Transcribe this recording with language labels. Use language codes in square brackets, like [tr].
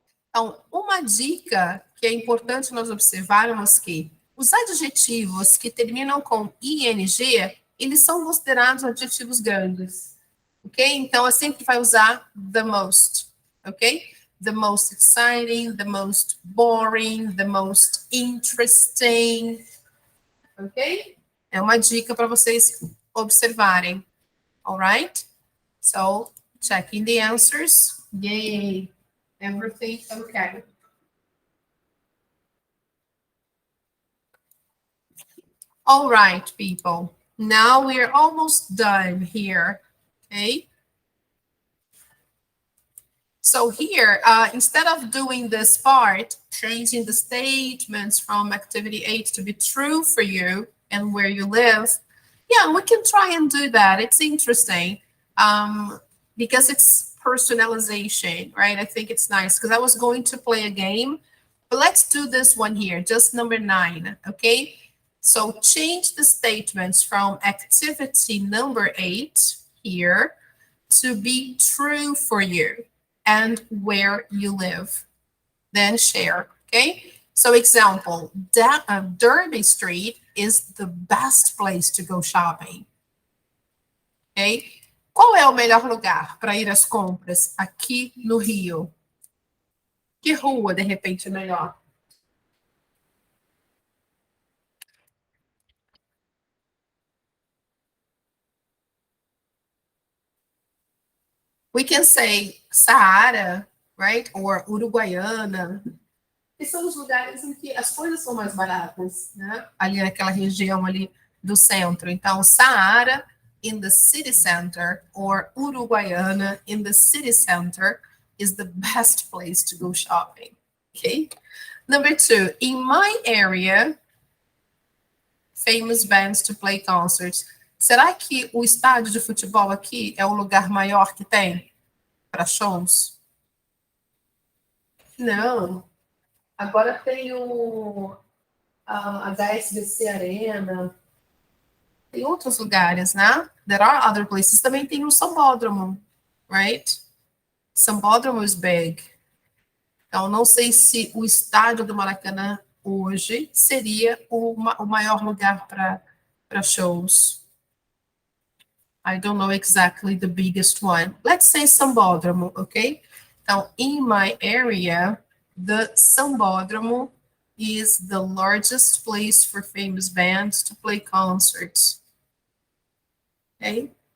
[pt] Então, uma dica que é importante nós observarmos que os adjetivos que terminam com ing, eles são considerados adjetivos grandes, ok? Então, eu sempre vai usar [en] the most, [pt] ok? [en] The most exciting, the most boring, the most interesting, ok? [pt] É uma dica para vocês observarem, alright? [en] So, checking the answers. Yay! Everything okay. All right, people. Now we are almost done here, okay? So here, instead of doing this part, changing the statements from activity 8 to be true for you and where you live, yeah, we can try and do that. It's interesting because it's personalization, right? I think it's nice because I was going to play a game, but let's do this one here, just number 9, okay? So change the statements from activity number 8 here to be true for you and where you live. Then share, okay? So example, Derby Street is the best place to go shopping. Ok? [pt] Qual é o melhor lugar para ir às compras aqui no Rio? Que rua, de repente, é melhor? [en] We can say Saara, right? Or Uruguaiana. [pt] Que são os lugares em que as coisas são mais baratas, né? Ali naquela região ali do centro. [en] Então, Saara in the city center or Uruguaiana in the city center is the best place to go shopping. Okay? Number 2, in my area, famous bands to play concerts. [pt] Será que o estádio de futebol aqui é o lugar maior que tem para shows? Não. Agora tem o HSBC Arena. Tem outros lugares, né? [en] There are other places. [pt] Também tem o Sambódromo, right? [en] Sambódromo is big. [pt] Então, não sei se o estádio do Maracanã hoje seria o maior lugar para shows. [en] I don't know exactly the biggest one. Let's say Sambódromo, okay? Então, in my area, the Sambódromo is the largest place for famous bands to play concerts. Okay?